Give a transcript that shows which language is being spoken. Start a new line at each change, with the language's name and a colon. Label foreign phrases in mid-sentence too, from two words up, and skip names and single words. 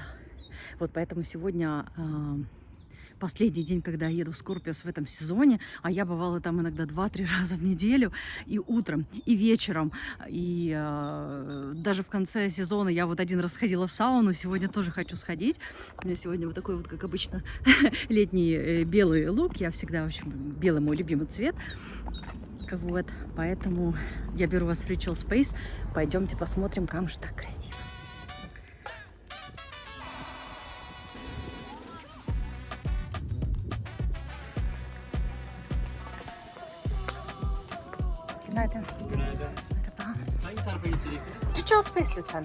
Russian: Вот поэтому сегодня последний день, когда я еду в Скорпиус в этом сезоне, а я бывала там иногда 2-3 раза в неделю, и утром, и вечером, и даже в конце сезона я вот один раз сходила в сауну, сегодня тоже хочу сходить. У меня сегодня вот такой вот, как обычно, летний белый лук, я всегда, в общем, белый мой любимый цвет. Вот, поэтому я беру вас в Ritual Space, пойдемте посмотрим, как же так красиво.
Turkish: Günaydın. Merhaba. Hangi tarafa geçeceksiniz? Ritual Space lütfen.